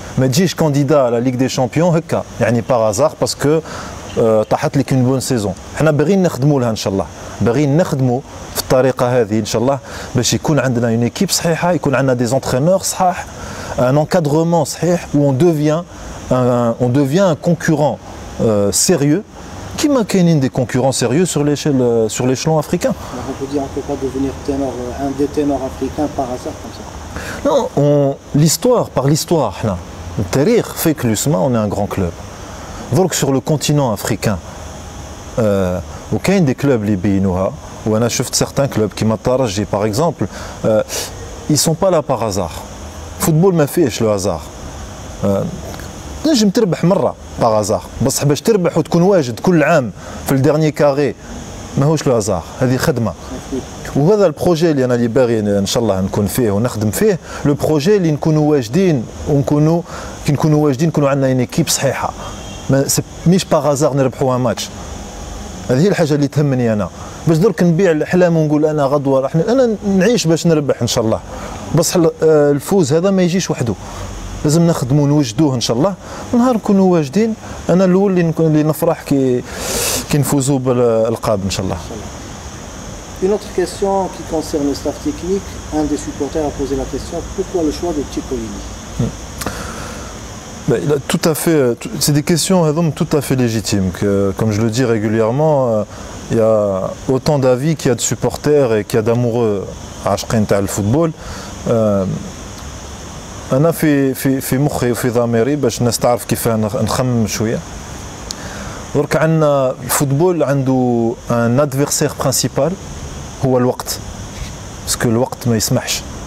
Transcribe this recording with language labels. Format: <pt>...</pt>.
<ar>ما تجيش كانديدا على ليغ دي شامبيون هكا يعني باغ ازار باسكو طاحت لك اون بون سيزون. حنا باغيين نخدموا لها ان شاء الله، باغيين نخدموا في الطريقه هذه ان شاء الله باش يكون عندنا اون ايكيب صحيحه، يكون عندنا دي زونترينور صحاح، ان انكادرومون صحيح، و</ar> <fr>on devient un concurrent sérieux. Qui</fr> <ar>كاينين</ar> <fr>des concurrents sérieux sur l'échelon africain. On peut dire qu'on ne peut pas devenir ténor, un des ténors africains par hasard comme ça. Non, l'histoire, par l'histoire, le tarikh fait que l'USMA on est un grand club. درك sur le continent africain</fr> <ar>وكاين</ar> <fr>des clubs</fr> <ar>اللي يبينوها وانا شفت</ar> <fr>certains clubs</fr> <ar>كيما الترجي</ar> <fr>par exemple ils sont pas là par hasard.</fr> <ar>الفوتبول ما فيهش لو هازار. تنجم تربح مره باغ هازار بصح باش تربح وتكون واجد كل عام في الدرني كاري ماهوش لو هازار، هذه خدمه. وهذا البروجي اللي انا اللي باغي ان شاء الله نكون فيه ونخدم فيه، لو بروجي اللي نكونوا واجدين ونكونوا كي نكونوا واجدين نكونوا عندنا ان ايكيب صحيحه، مش باغ هازار نربحوا ماتش. هذه هي الحاجه اللي تهمني انا، باش درك نبيع الاحلام ونقول انا غدوه انا نعيش باش نربح ان شاء الله، بصح الفوز هذا ما يجيش وحده، لازم نخدموا ونوجدوه ان شاء الله. نهار نكونوا واجدين انا الاول اللي نفرح كي نفوزوا بالالقاب ان شاء الله.</ar> <fr>Une autre question qui concerne le staff technique, un des supporters a posé la question pourquoi le choix de Ciccolini? Il a tout à fait, c'est des questions tout à fait légitimes. Comme je le dis régulièrement, il y a autant d'avis qu'il y a de supporters et qu'il y a d'amoureux</fr> <ar>عاشقين تاع الفوتبول. أنا في مخي وفي ضميري باش الناس تعرف كيف نخمم شوية. درك عندنا الفوتبول عنده ان ادفيرسير برينسيبال هو الوقت، باسكو الوقت ما يسمحش.</ar>